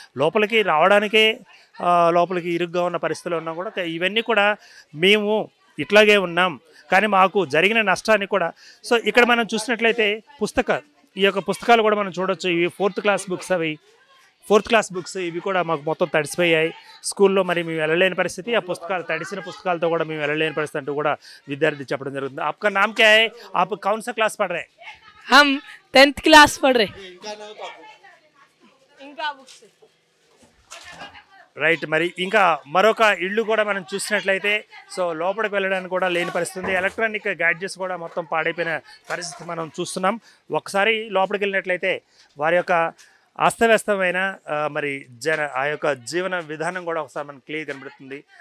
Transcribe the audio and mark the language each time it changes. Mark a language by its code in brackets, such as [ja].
[te] లోపలికి రావడానికే లోపలికి ఇరుగ్గా ఉన్న పరిస్థితిలో ఉన్నా కూడా ఇవన్నీ కూడా మేము ఇట్లాగే ఉన్నాం, కానీ మాకు జరిగిన నష్టాన్ని కూడా. సో ఇక్కడ మనం చూసినట్లయితే ఈ యొక్క పుస్తకాలు కూడా మనం చూడొచ్చు. ఇవి 4th క్లాస్ బుక్స్. అవి 4th క్లాస్ బుక్స్. ఇవి కూడా మాకు మొత్తం తడిసిపోయాయి. స్కూల్లో మరి మేము వెళ్ళలేని పరిస్థితి. ఆ పుస్తకాలు తడిసిన పుస్తకాలతో కూడా మేము వెళ్ళలేని పరిస్థితి అంటూ కూడా విద్యార్థి చెప్పడం జరుగుతుంది. [hi] आपका नाम क्या है? आप कौन सा क्लास पढ़ रहे हैं? हम 10th क्लास पढ़ रहे। [en] Right. [te] మరి ఇంకా మరొక ఇళ్ళు కూడా మనం చూసినట్లయితే సో లోపలికి వెళ్ళడానికి కూడా లేని పరిస్థితి ఉంది. ఎలక్ట్రానిక్ గ్యాడ్జెట్స్ కూడా మొత్తం పాడైపోయిన పరిస్థితి మనం చూస్తున్నాం. ఒకసారి లోపలికి వెళ్ళినట్లయితే వారి యొక్క అస్తవ్యస్తమైన మరి ఆ యొక్క జీవన విధానం కూడా ఒకసారి మనకు క్లియర్ కనబడుతుంది.